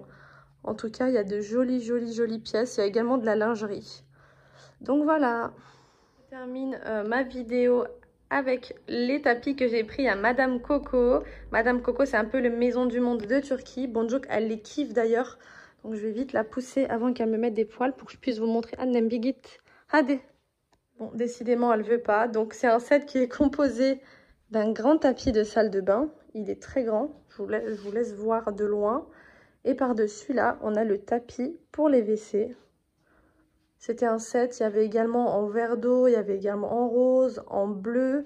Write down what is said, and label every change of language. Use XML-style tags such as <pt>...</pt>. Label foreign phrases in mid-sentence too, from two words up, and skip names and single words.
<fr>En tout cas, il y a de jolies pièces. Il y a également de la lingerie. Donc voilà. Je termine ma vidéo avec les tapis que j'ai pris à Madame Coco. Madame Coco, c'est un peu le maison du monde de Turquie. Bonjour, elle les kiffe d'ailleurs. Donc je vais vite la pousser avant qu'elle me mette des poils pour que je puisse vous montrer.</fr> <tr>Annem Bigit. Hadi.</tr> <fr>Bon, décidément, elle veut pas. Donc c'est un set qui est composé d'un grand tapis de salle de bain. Il est très grand. Je vous laisse voir de loin. Et par-dessus, là, on a le tapis pour les WC. C'était un set. Il y avait également en vert d'eau, il y avait également en rose, en bleu.</fr>